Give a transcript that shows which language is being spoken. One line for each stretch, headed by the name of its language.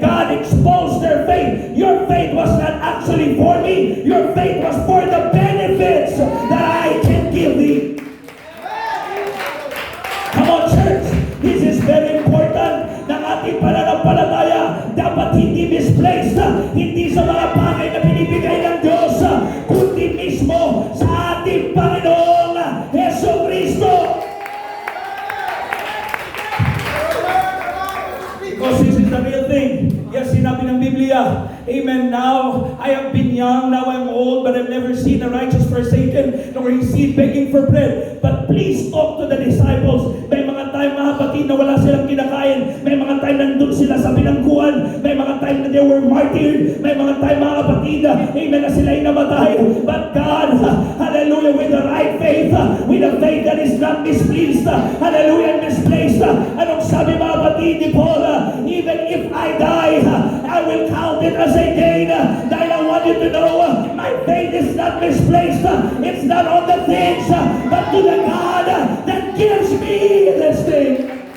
English: God exposed their faith. Your faith was not actually for me, your faith was for the benefits that I can give thee. Come on, church, this is very important.
Filipino: Ng ating pananampalataya dapat hindi misplaced, hindi sa mga bagay na binibigay ng Diyos, kundi mismo sa ating Panginoong Jesucristo.
English: Because this is the real thing. Yes,
Filipino: sinabi ng Biblia,
English: amen, now I have been young, now I'm old, but I've never seen a righteous forsaken, nor his seed begging for bread. But please talk to the disciples.
Filipino: May mga time, mga kapatid, na wala silang kinakain. May mga time nandun sila sa binangguan. May mga time na
English: they were martyred.
Filipino: May mga time, mga kapatid, amen, na sila'y namatay.
English: But God, hallelujah, with the right faith, with a faith that is not mispleased, hallelujah, and misplaced.
Filipino: Anong sabi, mga kapatid, ni Paul?
English: Even if I die, I will count it as a gain. Dahil I want you to know, my faith is not misplaced. It's not on the things, but to the God that gives me this thing.